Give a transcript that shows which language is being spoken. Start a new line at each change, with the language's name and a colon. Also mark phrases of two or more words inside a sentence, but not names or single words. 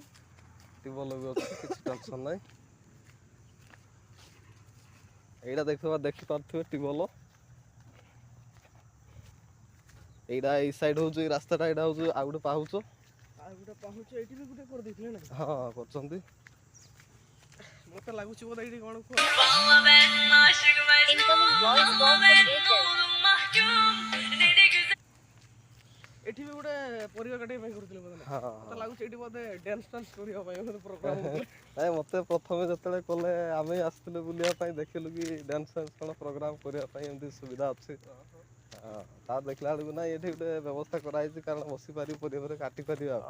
Odia: ଟିବଲ ବି ଅଛି, କିଛି ଟେନସନ୍ ନାହିଁ। ଏଇଟା ଦେଖିପାରୁଥିବେ ଟିବଲ। ଏଇଟା ଏଇ ସାଇଡ୍ ହଉଛି ରାସ୍ତାଟା, ଏଇଟା ହଉଛି ଆଉ ଗୋଟେ ପାହୁଚ। ଆଉ ଗୋଟେ ପାହୁଚ ଏଇଠି ବି ଗୋଟେ କରିଦେଇଥିଲେ ନାଇଁ। ହଁ କରୁଛନ୍ତି। ମତେ ଲାଗୁଛି ବୋଧେ ଏଇଠି କଣ କୁହ
English: Incoming voice call from Airtel.
Odia: ଏଠି ବି ଗୋଟେ ପରିବା କାଟିବା ପାଇଁ କରୁଥିଲେ ବୋଧେ ନାଇଁ। ହଁ ମତେ ହଁ ଲାଗୁଛି ଏଇଠି ବୋଧେ ଡ୍ୟାନ୍ସ ଫ୍ୟାନ୍ସ କରିବା ପାଇଁ ବୋଧେ ପ୍ରୋଗ୍ରାମ ହଉଥିଲା। ନାଇଁ ମତେ ପ୍ରଥମେ ଯେତେବେଳେ କଲେ, ଆମେ ଆସିଥିଲୁ ବୁଲିବା ପାଇଁ, ଦେଖିଲୁ କି ଡ୍ୟାନ୍ସ ଫ୍ୟାନ୍ସ କଣ ପ୍ରୋଗ୍ରାମ କରିବା ପାଇଁ ଏମିତି ସୁବିଧା ଅଛି। ହଁ ତାର ଦେଖିଲା ବେଳକୁ ନାଇଁ, ଏଠି ଗୋଟେ ବ୍ୟବସ୍ଥା କରାହେଇଛି, କାରଣ ବସି ପାରିବ ପରିବା କାଟି ପାରିବା ଆଉ।